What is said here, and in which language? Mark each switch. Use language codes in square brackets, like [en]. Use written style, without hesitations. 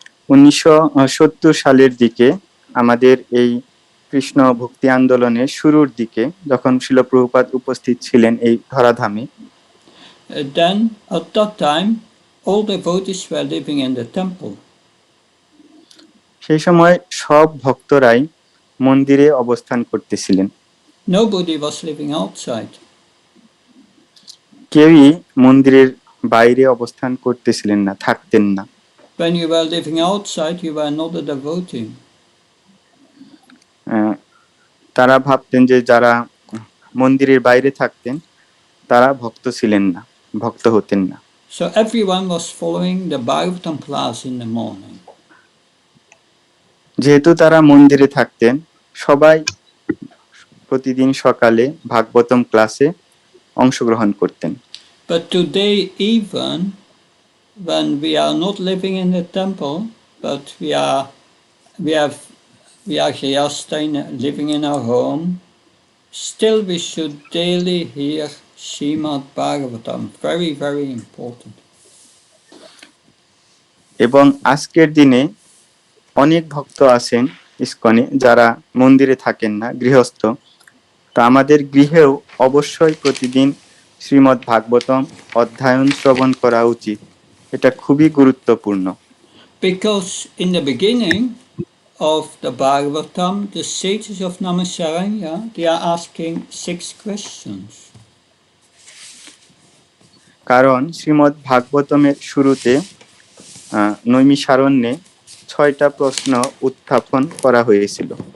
[bn] 1970 সালের দিকে আমাদের এই কৃষ্ণ ভক্তি আন্দোলনের শুরুর দিকে যখন শিল প্রভুপাদ উপস্থিত ছিলেন এই ধরাধামে, [en] then at that time, all devotees were living in the temple. [bn] সেই সময় সব ভক্তরাই মন্দিরে অবস্থান করতেছিলেন। [en] Nobody was living outside. [bn] কেউই মন্দিরের বাইরে অবস্থান করতেছিলেন না, থাকতেন না। [en] When you were living outside, you were not a devotee. [bn] তারা ভাবতেন যে যারা মন্দিরের বাইরে থাকতেন তারা ভক্ত ছিলেন না, ভক্ত হতেন না। [en] So everyone was following the Bhagavatam class in the morning. [bn] যেহেতু তারা মন্দিরে থাকতেন, সবাই প্রতিদিন সকালে ভাগবতম ক্লাসে অংশগ্রহণ করতেন। [en] But today, even when we are not living in the temple, but we are Grihastha living in our home, still we should daily hear Srimad Bhagavatam. Very, very important. [bn] এবং আজকের দিনে অনেক ভক্ত আছেন ইসকনে যারা মন্দিরে থাকেন না, গৃহস্থ। তো আমাদের গৃহেও অবশ্যই প্রতিদিন শ্রীমদ্ ভাগবতম অধ্যয়ন শ্রবণ করা উচিত। এটা খুবই গুরুত্বপূর্ণ। [en] Because in the beginning of the Bhagavatam, the sages of Namasaranya, they are asking 6 questions. [bn] কারণ শ্রীমদ্ ভাগবতমের শুরুতে নৈমিষারণ্যে 6টা প্রশ্ন উত্থাপন করা হয়েছিল।